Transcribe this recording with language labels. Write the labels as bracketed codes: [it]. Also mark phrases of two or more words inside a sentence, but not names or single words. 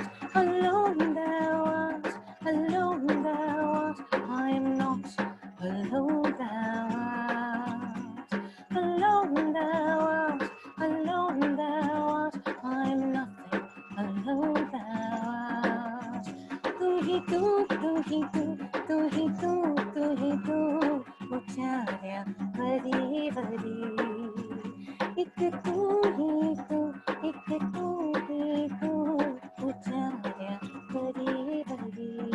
[en] Alone, thou art. Alone, thou art. I am not alone, thou art. Alone, thou art. Alone, thou art. I am nothing. Alone, thou art. [pa] ਤੂ ਹੀ ਤੂ, ਤੂ ਹੀ ਤੂ, ਤੂ ਹੀ ਤੂ, ਤੂ ਹੀ ਤੂ, ਉਚਾਰਿਆ ਵਾਰੀ ਵਾਰੀ. ਇਕ ਤੂ ਹੀ ਤੂ, ਇਕ ਤੂ ਹੀ ਤੂ, ਉਚਾਰਿਆ ਵਾਰੀ ਵਾਰੀ.